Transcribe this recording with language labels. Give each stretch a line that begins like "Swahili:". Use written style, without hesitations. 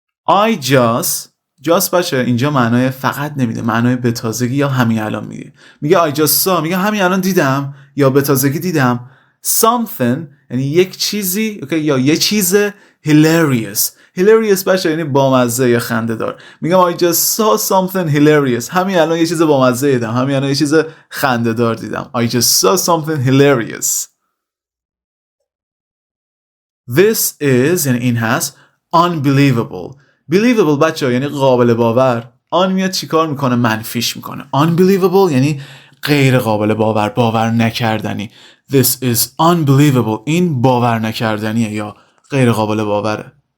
English: I just
Persian: بچه اینجا معنای فقط نمیده. معنای به تازگی یا همین الان میده. میگه
English: I just saw
Persian: میگه همین الان دیدم یا به تازگی دیدم something یعنی یک چیزی یا یه چیز hilarious بچه یعنی بامزه یا خنده دار.
English: میگم I just saw something hilarious.
Persian: همین الان یه چیز بامزه دیدم. همین الان یه چیز خنده دار دیدم.
English: I just saw something hilarious. This is
Persian: یعنی این هست unbelievable. believable بچه یعنی قابل باور. آن میاد چیکار میکنه؟ منفیش میکنه. unbelievable یعنی غیر قابل باور، باور نکردنی.
English: This is unbelievable.
Persian: این باور نکردنیه یا غیر قابل باوره.